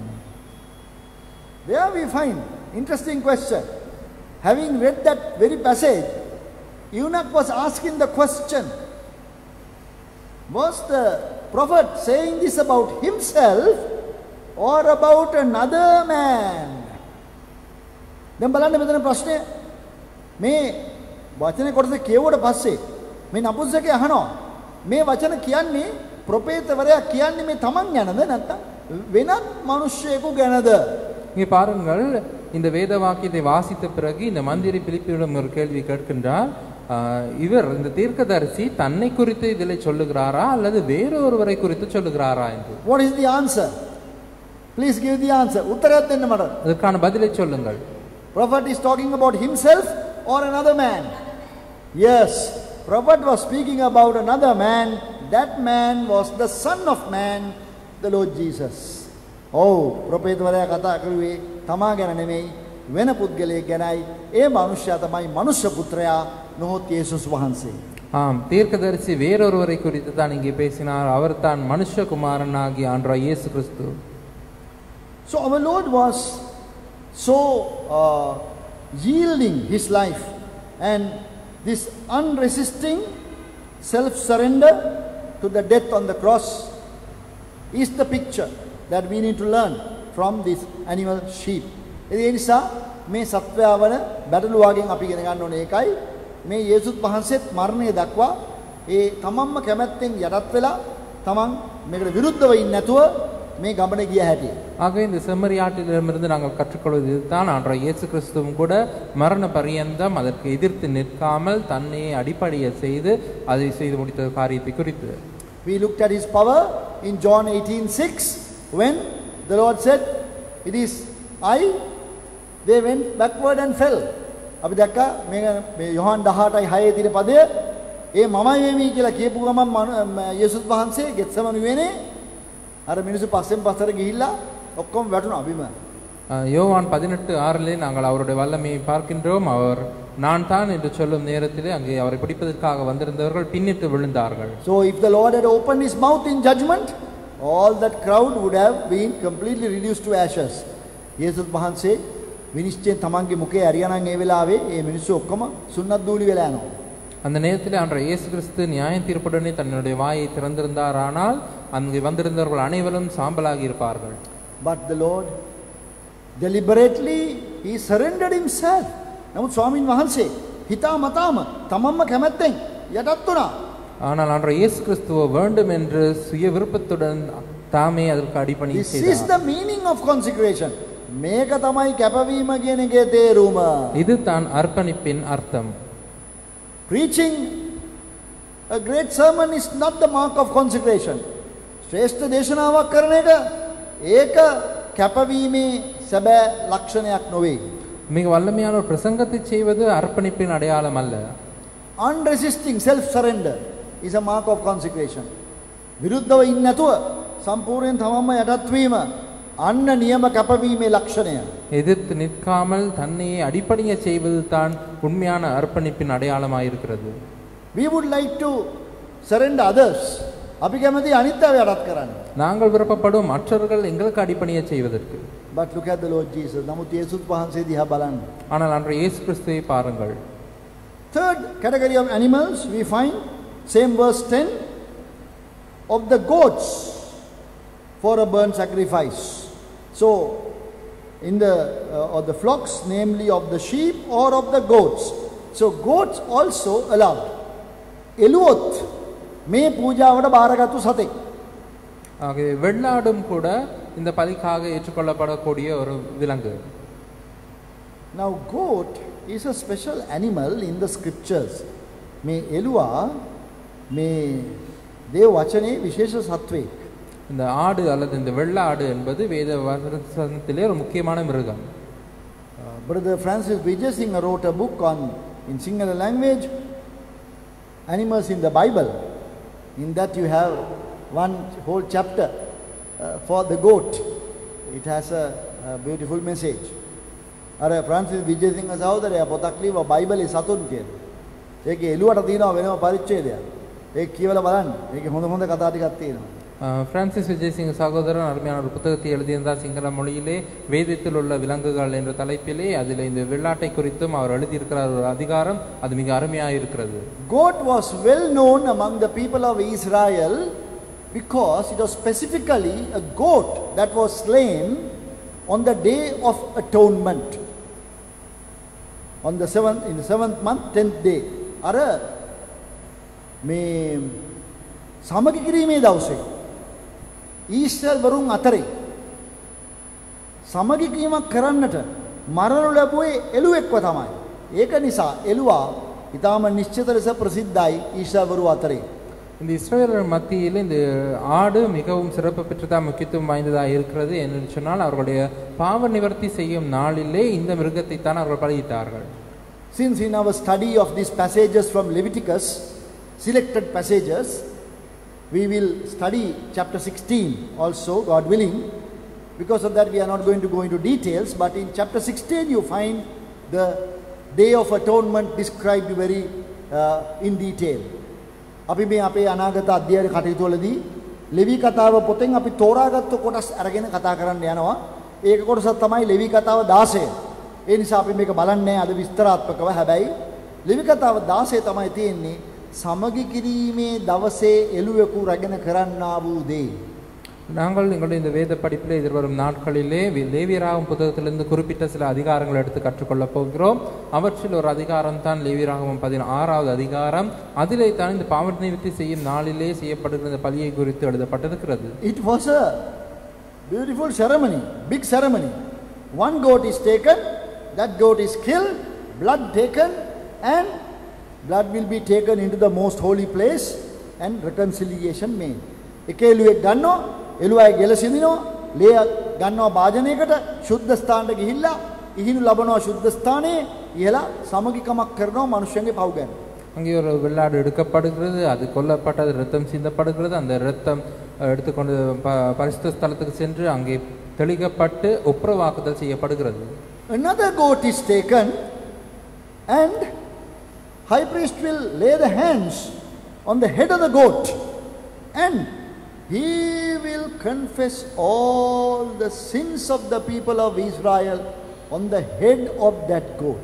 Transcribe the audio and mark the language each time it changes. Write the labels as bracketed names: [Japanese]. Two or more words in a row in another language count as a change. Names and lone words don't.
[English] There we find interesting question. Having read that very passage, eunuch was asking the question, was the prophet saying this about himself or about another man? [Sinhala] දැන් බලන්න මෙතන ප්‍රශ්නේ, මේ වචනේ කොටස කියවුවට පස්සේ මේ නපුංසකේ අහනවා මේ වචන කියන්නේ ප්‍රොපේතවරයා කියන්නේ මේ තමන් ගැනද නැත්නම් වෙනත් මිනිස්සෙකු ගැනද? [Tamil] இங்கே பாருங்கள், இந்த வேத வாக்கியத்தை வாசித்த பிறகு இந்த மந்திரி பிலிப்பியிடம் ஒரு கேள்வி கேட்கின்றார். இவர் இந்த தீர்க்கதரிசி தன்னை குறித்து இதில் சொல்லுகிறாரா அல்லது வேறொருவரை குறித்து சொல்லுகிறாரா என்று. [English] What is the answer? Please give the answer. உத்தரத்தை [Sinhala] දෙන්න මට. [Tamil] அதற்கான பதிலை சொல்லுங்கள். [English] Prophet is talking about himself or another man? Yes, prophet was speaking about another man. That man was the son of man, the Lord Jesus. [Sinhala] Oh, ප්‍රොපේතවරයා කතා කරුවේ තමා ගැන නෙමෙයි, වෙන පුද්ගලයෙක් ගැනයි. ඒ මනුෂ්‍යයා තමයි මනුෂ්‍ය පුත්‍රයා, නොහොත් යේසුස් වහන්සේ. [Tamil] ஆம், தீர்க்கதரிசி வேறொருவரை குறித்து தான் இங்கே பேசினார். அவர் தான் மனுஷகுமாரனாகிய ஆண்டவராகிய இயேசு கிறிஸ்து. [English] So our Lord was so yielding his life, and this unresisting self-surrender to the death on the cross is the picture that we need to learn from this animal sheep. [Sinhala] ඒ නිසා මේ සත්වයාවන බැටළුවාගෙන් අපි ඉගෙන ගන්න ඕනේ ඒකයි. මේ යේසුස් වහන්සේත් මරණය දක්වා ඒ තමන්ම කැමැත්තෙන් යටත් වෙලා තමන් මේකට විරුද්ධව ඉන්නේ නැතුව මේ ගමන ගිය හැටි. [Tamil] ஆக இந்த செம்மறியாட்டிலிருந்து நாங்கள் கற்றுக்கொள்வது இதுதான். ஆண்டவர் இயேசு கிறிஸ்துவும் கூட மரண பரியந்தம் அதற்கு எதிர்த்து நிற்காமல் தன்னையே அடிப்படைய செய்து அதை செய்து முடித்த காரியத்தை குறித்து. [English] We looked at his power in John 18:6 when the Lord said, "It is I." They went backward and fell. [Sinhala] අපි දැක්කා මේ යොහන් 18:6 තියෙන පදය ඒ මමයි වෙමි කියලා කියපු ගමන් යේසුස් වහන්සේ ගෙත්සමනි වෙනේ අර මිනිස්සු පස්සෙන් පස්සට ගිහිල්ලා ඔක්කොම වැටුණා බිම. [Tamil] யோவான் 18:6 நாங்கள் அவருடைய வல்லமையை பார்க்கின்றோம். அவர் நான் தான் என்று சொல்லும் நேரத்திலே அங்கே அவரை பிடிப்பதற்காக வந்திருந்தவர்கள் பின்னிட்டு விழுந்தார்கள். [English] So if the Lord had opened his mouth in judgment, all that crowd would have been completely reduced to ashes. [Sinhala] යේසුස් වහන්සේ මිනිස්යෙන් තමන්ගේ මුඛේ ඇරියානම් ඒ වෙලාවේ ඒ මිනිස්සු ඔක්කොම සුන්නත් දූලි වෙලා යනවා. [Tamil] அந்த நேரத்தில் ஆண்டவர் இயேசு கிறிஸ்து நியாய தீர்ப்புடனே தன்னுடைய வாயை திறந்திருந்தாரானால் அங்கே வந்திருந்தவர்கள் அனைவரும் சாம்பலாகி இருப்பார்கள். [English] But the Lord deliberately he surrendered himself. [Sinhala] නමුත් ස්වාමීන් වහන්සේ හිතා මතාම තමන්ම කැමැත්තෙන් යටත් වුණා. [Tamil] ஆனால் ஆண்டவர் இயேசு கிறிஸ்துவ வேண்டும் என்று சுய விருப்பத்துடன் தாமே அதற்கு அடிபணி செய்தார். [English] This is the meaning of consecration. [Sinhala] මේක තමයි කැපවීම කියන එකේ තේරුම. [Tamil] இது தான் அர்ப்பணிப்பின் அர்த்தம். [English] Preaching a great sermon is not the mark of consecration. [Sinhala] ශ්‍රේෂ්ඨ දේශනාවක් කරන එක ඒක කැපවීමේ සැබෑ ලක්ෂණයක් නොවේ. [Tamil] மிக வல்லமையான ஒரு பிரசங்கத்தை செய்வது அர்ப்பணிப்பின் அடையாளம் அல்ல. [English] Unresisting self surrender is a mark of consecration. [Sinhala] විරුද්ධව ඉන්නේ නැතුව සම්පූර්ණයෙන් තමන්ම යටත් වීම අන්න නියම කැපවීමේ ලක්ෂණය. [Tamil] எதிர்த்து நிற்காமல் தன்னையே அடிப்படைய செய்வது தான் உண்மையான அர்ப்பணிப்பின் அடையாளமாக இருக்கிறது. [English] We would like to surrender others. [Sinhala] අපි කැමති අනිත් අය යටත් කරන්න. [Tamil] நாங்கள் விருப்பப்படும் மற்றவர்கள் எங்களுக்கு அடிப்படைய செய்வதற்கு. [English] But look at the Lord Jesus. [Sinhala] නමුත් යේසුස් වහන්සේ දිහා බලන්න. [Tamil] ஆனால் அன்று இயேசு கிறிஸ்துவை பாருங்கள். [English] Third category of animals we find same verse 10 of the goats for a burnt sacrifice. So in the or the flocks, namely of the sheep or of the goats. So goats also allowed. [Sinhala] එළුවොත් මේ පූජාවට බාරගත්තු සතෙක්. [Tamil] ஆகவே வெள்ளாடும் கூட இந்த பலிக்காக ஏற்றுக்கொள்ளப்படக்கூடிய ஒரு விலங்கு. [English] Now goat is a special animal in the scriptures. [Sinhala] මේ එළුවා මේ දේව වචනේ විශේෂ සත්වෙක්. [Tamil] இந்த ஆடு அல்லது இந்த வெள்ளாடு என்பது வேத வசனத்திலே ஒரு முக்கியமான மிருகம். [English] Brother Francis Vijayasinghe wrote a book on in Sinhala language animals in the Bible. In that you have one whole chapter for the goat. It has a beautiful message. [Sinhala] අර Francis Vijayasinghe සහෝදරයා පොතක් ලියුවා බයිබලේ සතුන් කියලා. ඒකේ එළුවට තියෙනවා වෙනම පරිච්ඡේදයක්. ඒක කියවලා බලන්න. ඒකේ හොඳ හොඳ කතා ටිකක් තියෙනවා. [Tamil] பிரான்சிஸ் விஜயசிங் சகோதரன் அருமையான ஒரு புத்தகத்தை எழுதியிருந்தார் சிங்கள மொழியிலே வேதத்தில் உள்ள விலங்குகள் என்ற தலைப்பிலே அதில் இந்த வெள்ளாட்டை குறித்தும் அவர் எழுதியிருக்கிறார் ஒரு அதிகாரம். அது மிக அருமையாக இருக்கிறது. [English] Goat was well known among the people of Israel because it was specifically a goat that was slain on the day of atonement. On the in the 7th month 10th day. [Sinhala] අර මේ සමගි කිරීමේ දවසේ ඊශ්‍රායල් වරුන් අතරේ සමගි කිරීමක් කරන්නට මරණු ලැබුවේ එළුවෙක්ව තමයි. ඒක නිසා එළුවා ඊටාම නිශ්චිත ලෙස ප්‍රසිද්ධයි ඊශ්‍රායල් වරු අතරේ. [Tamil] இந்த இஸ்ரவேலர் மத்தியில் இந்த ஆடு மிகவும் சிறப்பு பெற்றதா முக்கியத்துவம் வாய்ந்ததா இருக்கிறது என்று சொன்னால் அவர்களுடைய பாவ நிவர்த்தி செய்யும் நாளிலே இந்த மிருகத்தை தான் அவர்கள் பலியிட்டார்கள். [English] Since in our study of these passages from Leviticus, selected passages, we will study chapter 16 also, God willing. Because of that we are not going to go into details, but in chapter 16 you find the Day of Atonement described very in detail. [Sinhala] අපි මේ අපේ අනාගත අධ්‍යයන කටයුතු වලදී ලෙවි කතාව පොතෙන් අපි තෝරාගත්තු කොටස් අරගෙන කතා කරන්න යනවා. ඒක කොටසක් තමයි ලෙවි කතාව 16. ඒ නිසා අපි මේක බලන්නේ අද විස්තරාත්මකව. හැබැයි ලෙවි කතාව 16 තමයි තියෙන්නේ සමගි කිරීමේ දවසේ එළුවෙකු රැගෙන කරන්නා වූ දේ. [Tamil] நாங்கள் எங்களுடைய இந்த வேத படிப்பில் எதிர்வரும் நாட்களிலே லேவியராகும் புத்தகத்திலிருந்து குறிப்பிட்ட சில அதிகாரங்களை எடுத்து கற்றுக்கொள்ளப் போகிறோம். அவற்றில் ஒரு அதிகாரம் தான் லேவியராகும் 16வது அதிகாரம். அதிலே தான் இந்த பாவ நிவர்த்தி செய்யும் நாளிலே செய்யப்படுகிற இந்த பலியை குறித்து எழுதப்பட்டிருக்கிறது. [English] It was a beautiful ceremony, big ceremony. One goat is taken, that goat is killed, blood taken, and blood will be taken into the most holy place and reconciliation made. [Sinhala] එකෙලුවෙක් ගන්නවා, එළුවයි ගෙලසිනවා, ලේ ගන්නවා භාජනයකට, ශුද්ධ ස්ථානට ගිහිල්ලා ඉහිණු ලබනවා ශුද්ධ ස්ථානයේ ඉහලා සමගිකමක් කරනවා මනුෂ්‍යයන්ගේ පව් ගැන. [Tamil] அங்கே ஒரு வெள்ளாடு எடுக்கப்படுகிறது, அது கொல்லப்பட்டது, ரத்தம் சிந்தப்படுகிறது. அந்த ரத்தம் எடுத்துக்கொண்டு பரிசுத்த ஸ்தலத்துக்கு சென்று அங்கே தெளிக்கப்பட்டு ஒப்புரவாக்குதல் செய்யப்படுகிறது. [English] Another goat is taken and high priest will lay the hands on the head of the goat and he will confess all the sins of the people of Israel on the head of that goat.